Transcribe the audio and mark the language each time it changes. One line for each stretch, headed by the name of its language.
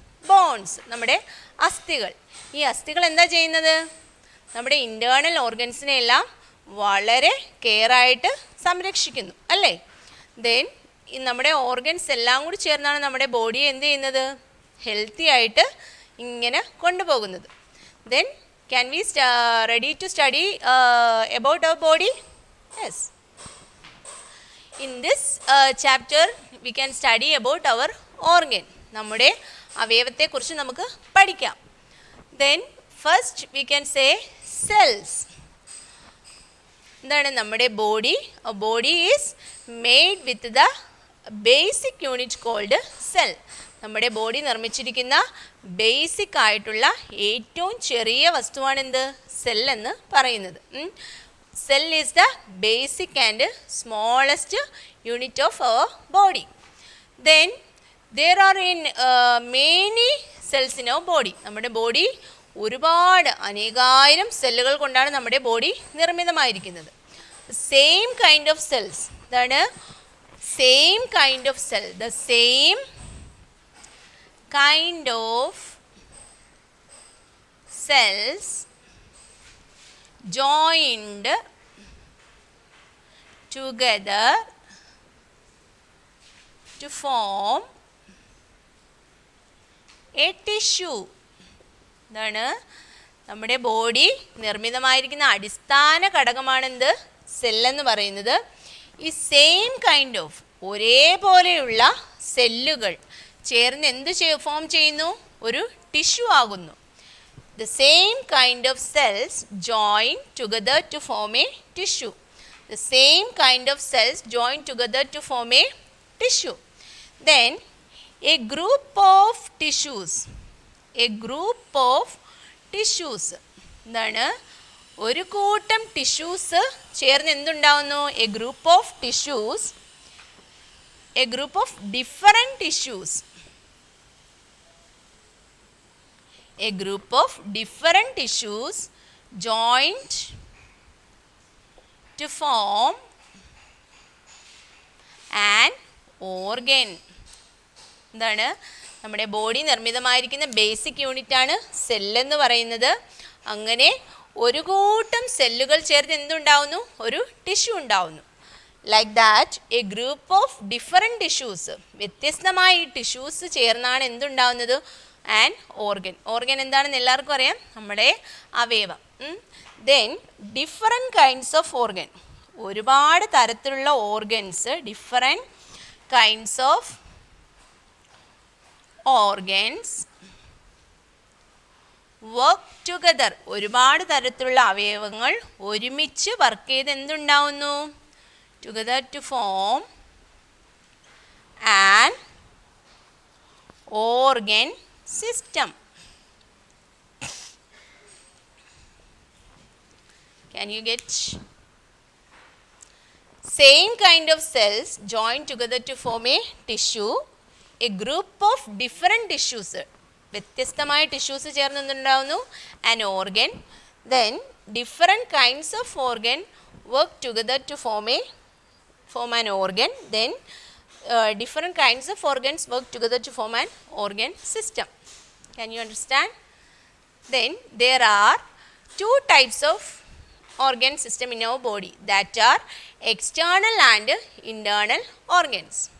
Malayalam: Bones, നമ്മുടെ അസ്ഥികൾ. ഈ അസ്ഥികൾ എന്താ ചെയ്യുന്നത്? നമ്മുടെ ഇൻറ്റേർണൽ ഓർഗൻസിനെ എല്ലാം വളരെ കെയറായിട്ട് സംരക്ഷിക്കുന്നു അല്ലേ. ദെൻ നമ്മുടെ ഓർഗൻസ് എല്ലാം കൂടി ചേർന്നാണ് നമ്മുടെ ബോഡിയെ എന്ത് ചെയ്യുന്നത്? ഹെൽത്തി ആയിട്ട് ഇങ്ങനെ കൊണ്ടുപോകുന്നത്.
English: Then can we ready to study about our body? Yes. In this chapter we can study about our organ.
Malayalam: നമ്മുടെ അവയവത്തെക്കുറിച്ച് നമുക്ക് പഠിക്കാം.
English: Then first we can say cells.
Malayalam: എന്താണ് നമ്മുടെ body?
English: Body is made with the basic unit called cell.
Malayalam: നമ്മുടെ body നിർമ്മിച്ചിരിക്കുന്ന basic ആയിട്ടുള്ള ഏറ്റവും ചെറിയ വസ്തുവാണ് എന്ത്? സെൽ എന്ന് പറയുന്നത്.
English: Cell is the basic and smallest unit of our body. Then there are in many cells in our body.
Malayalam: നമ്മുടെ ബോഡി ഒരുപാട് അനേകായിരം സെല്ലുകൾ കൊണ്ടാണ് നമ്മുടെ body നിർമ്മിതമായിരിക്കുന്നത്.
English: Same kind of cells. ഇതാണ് same kind of cell. The same kind of cells joined together to form a tissue.
Malayalam: ഇതാണ് നമ്മുടെ body നിർമ്മിതമായിരിക്കുന്ന അടിസ്ഥാന ഘടകമാണെന്ത്? സെല്ലെന്ന് പറയുന്നത്. ഈ
English: same kind of
Malayalam: ഒരേപോലെയുള്ള സെല്ലുകൾ ചേർന്ന് എന്ത് ഫോം ചെയ്യുന്നു? ഒരു ടിഷ്യൂ ആകുന്നു.
English: The same kind of cells join together to form a tissue. The same kind of cells join together to form a tissue. Then a group of tissues. A group of tissues.
Malayalam: എന്താണ്? ഒരു കൂട്ടം tissues ചേർന്ന് എന്തുണ്ടാവുന്നു?
English: A group of tissues. A group of different tissues. A group of different tissues joined to form an organ.
Malayalam: എന്താണ്? നമ്മുടെ body നിർമ്മിതമായിരിക്കുന്ന basic യൂണിറ്റാണ് സെല്ലെന്ന് പറയുന്നത്. അങ്ങനെ ഒരു കൂട്ടം സെല്ലുകൾ ചേർത്ത് എന്തുണ്ടാവുന്നു? ഒരു ടിഷ്യൂ ഉണ്ടാവുന്നു.
English: Like that a group of different tissues.
Malayalam: വ്യത്യസ്തമായ ഈ ടിഷ്യൂസ് ചേർന്നാണ് എന്തുണ്ടാവുന്നത്?
English: An organ.
Malayalam: ഓർഗൻ എന്താണെന്ന് എല്ലാവർക്കും അറിയാം, നമ്മുടെ അവയവം.
English: Then different kinds of organ.
Malayalam: ഒരുപാട് തരത്തിലുള്ള organs,
English: Different kinds of organs work together.
Malayalam: ഒരുപാട് തരത്തിലുള്ള അവയവങ്ങൾ ഒരുമിച്ച് വർക്ക് ചെയ്ത് എന്തുണ്ടാവുന്നു?
English: Together to form an organ system. Can you get? Same kind of cells join together to form a tissue. A group of different tissues.
Malayalam: വ്യത്യസ്തമായ tissues ചേർന്ന് എന്തുണ്ടാവുന്നു?
English: An organ. Then different kinds of organ work together to form an organ. Then different kinds of organs work together to form an organ system. Can you understand? Then there are two types of organ system in our body, that are external and internal organs.